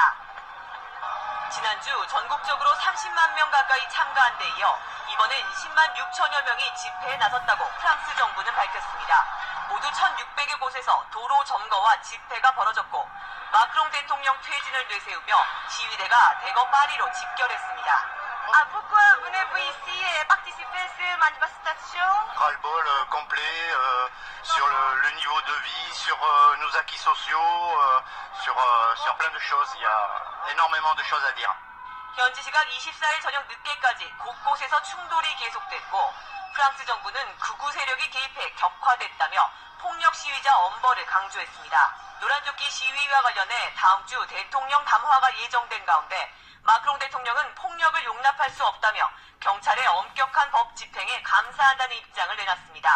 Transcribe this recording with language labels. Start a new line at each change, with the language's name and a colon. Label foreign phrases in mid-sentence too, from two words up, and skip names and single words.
Korean: 지난주 전국적으로 30만 명 가까이 참가한 데 이어 이번엔 10만 6천여 명이 집회에 나섰다고 프랑스 정부는 밝혔습니다. 모두 1,600여 곳에서 도로 점거와 집회가 벌어졌고, 마크롱 대통령 퇴진을 내세우며 시위대가 대거 파리로 집결했습니다.
French: Pourquoi venez-vous ici et participer à cette manifestation? Ras-le-bol complet sur le niveau de vie, sur nos acquis sociaux, sur plein de choses. Il y a énormément de choses à dire.
Korean: 현지 시각 24일 저녁 늦게까지 곳곳에서 충돌이 계속됐고, 프랑스 정부는 극우 세력이 개입해 격화됐다며 폭력 시위자 엄벌을 강조했습니다. 노란조끼 시위와 관련해 다음 주 대통령 담화가 예정된 가운데 마크롱 대통령은 폭력을 용납할 수 없다며 경찰의 엄격한 법 집행에 감사한다는 입장을 내놨습니다.